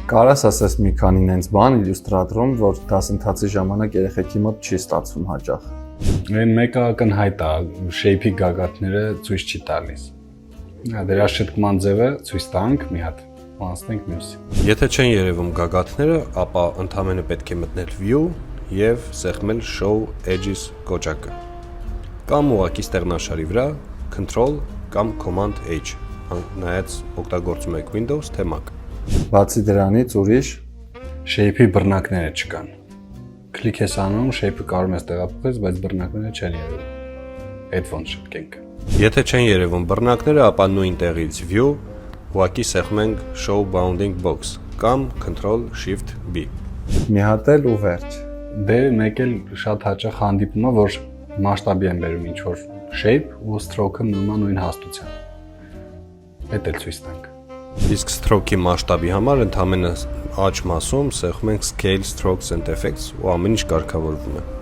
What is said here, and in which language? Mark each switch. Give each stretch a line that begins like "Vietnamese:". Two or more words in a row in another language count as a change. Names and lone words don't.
Armenian: Կարաս ասես մի քանի նենց բան իլյուստրատորում, որ դասընթացի ժամանակ երեխեքի մոտ չի ստացվում հաճախ։ Այն մեկը ակնհայտ է, shape-ի գագաթները ցույց չի տալիս։ Դրա շտկման ձևը ցույց տանք մի հատ, անցնենք մյուսի։ Եթե չեն երևում գագաթները, ապա ընդհանրապես պետք է մտնել view եւ սեղմել
English: show edges
Armenian: կոճակը։ Կամ ուղղակի ստեղնաշարի վրա control կամ
English: command H,
Armenian: նայած օգտագործում եք Windows թե Mac։ Բացի դրանից ուրիշ Shape-ի բռնակները չկան։ Կլիկ ես անում, shape-ը կարող ես տեղափոխել, բայց բռնակները չեն երևում։ Այդ ոնց շտկենք։ Եթե չեն երևում բռնակները, ապա նույն տեղից view ուղղակի սեղմենք
English: show bounding box
Armenian: կամ
English: control shift B։
Armenian: մի հատ էլ ու վերջ։ Դե մեկ էլ շատ հաճախ հանդիպում է, որ մասշտաբի են բերում ինչ-որ shape ու stroke-ը մնում է նույն հաստության։ Այդ էլ ցույց տանք։ Իսկ stroke-ի մասշտաբի համար ընդհանրապես աջ մասում սեղմենք
English: scale strokes and effects
Armenian: ու ամեն ինչ կարգավորվում է։